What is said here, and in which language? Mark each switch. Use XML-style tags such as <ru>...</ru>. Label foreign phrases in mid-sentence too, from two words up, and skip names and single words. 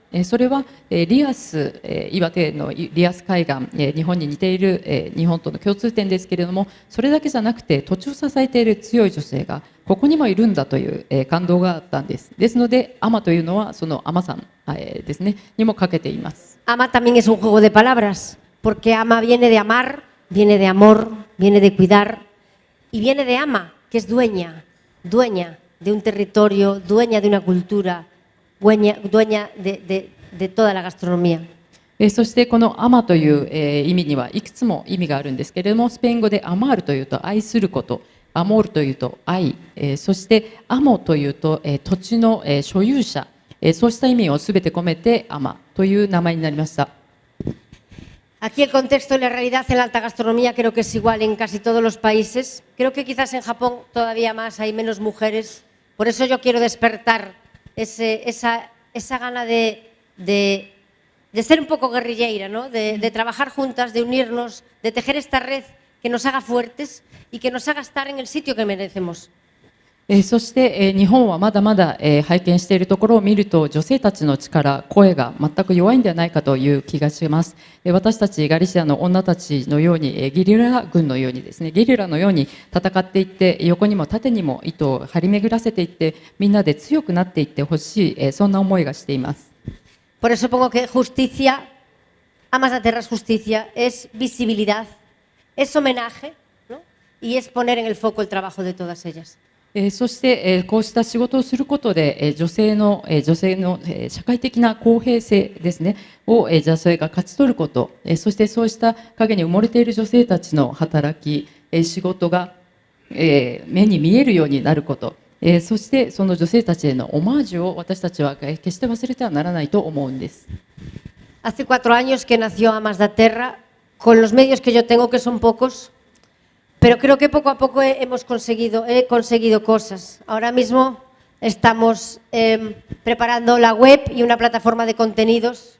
<ja>それはリアス、岩手のリアス海岸、日本に似ている日本との共通点ですけれども、それだけじゃなくて土地を支えている強い女性がここにもいるんだという感動があったんです。ですので、海女というのはその海女さんですね、にもかけています。</ja> <es>Ama también es un juego de palabras, porque ama viene de amar, viene de amor, viene de cuidar y viene de ama, que es dueña de un territorio, dueña de una cultura, dueña de toda la gastronomía.</es> <ja>そしてこのアマという意味にはいくつも意味があるんですけれども、スペイン語でアマールというと愛すること、アモールというと愛、そしてアモというと土地の所有者、そうした意味をすべて込めてアマという名前になりました。</ja> <es>Aquí el contexto y la realidad en la alta gastronomía creo que es igual en casi todos los países. Creo que quizás en Japón todavía más hay menos mujeres. Por eso yo quiero despertar esa gana de ser un poco guerrilleira, ¿no? De trabajar juntas, de unirnos, de tejer esta red que nos haga fuertes y que nos haga estar en el sitio que merecemos.</es> <ja>そして日本はまだまだ拝見しているところを見ると、女性たちの力、声が全く弱いんではないかという気がします。私たちガリシアの女たちのようにゲリラ軍のようにですね、ゲリラのように戦っていって、横にも縦にも糸を張り巡らせていって、みんなで強くなっていってほしい、そんな思いがしています。</ja> <es>Por eso pongo que justicia, Amas da Terra es justicia, es visibilidad, es homenaje, ¿no? Y es poner en el foco el trabajo de todas ellas.</es> <ja>そしてこうした仕事をすることで女性の社会的な公平性ですねを女性が勝ち取ること、そしてそうした陰に埋もれている女性たちの働き、仕事が目に見えるようになること、そしてその女性たちへのオマージュを私たちは決して忘れてはならないと思うんです。</ja> <es>Hace 4 años que nació Amas da Terra, con los medios que yo tengo, que son pocos. Pero creo que poco a poco he conseguido cosas. Ahora mismo estamos preparando la web y una plataforma de contenidos.</es>